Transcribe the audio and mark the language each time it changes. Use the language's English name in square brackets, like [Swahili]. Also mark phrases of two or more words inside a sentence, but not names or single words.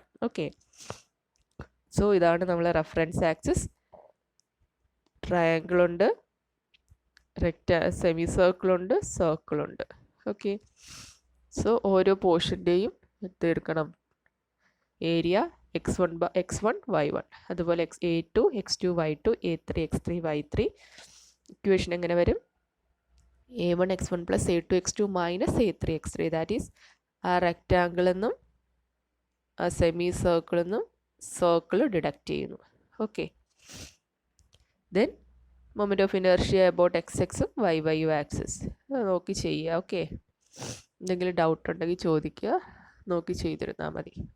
[English] okay, so [Malayalam] ഇതാണ് നമ്മളെ [English] reference axis. [Malayalam] ട്രയാങ്കിളുണ്ട്, സെമി സർക്കിളുണ്ട്, സർക്കിളുണ്ട്. [English] okay, so [Malayalam] ഓരോ പോർഷൻ്റെയും എടുക്കണം ഏരിയ x1 y1, അതുപോലെ a2 x2 y2 a3 x3 y3. ഇക്വേഷൻ എങ്ങനെ വരും? [English] a1 x1 plus a2 x2 minus a3 x3. that is [Malayalam] ആ റെക്റ്റാങ്കിളിൽ നിന്നും ആ സെമി സർക്കിളിൽ നിന്നും [English] circle deduct [Malayalam] ചെയ്യുന്നു. [English] okay, then moment of inertia about x x-um y y axis [Malayalam] നോക്കി ചെയ്യുക. ഓക്കെ, എന്തെങ്കിലും ഡൗട്ട് ഉണ്ടെങ്കിൽ ചോദിക്കുക, നോക്കി ചെയ്തിരുന്നാൽ മതി.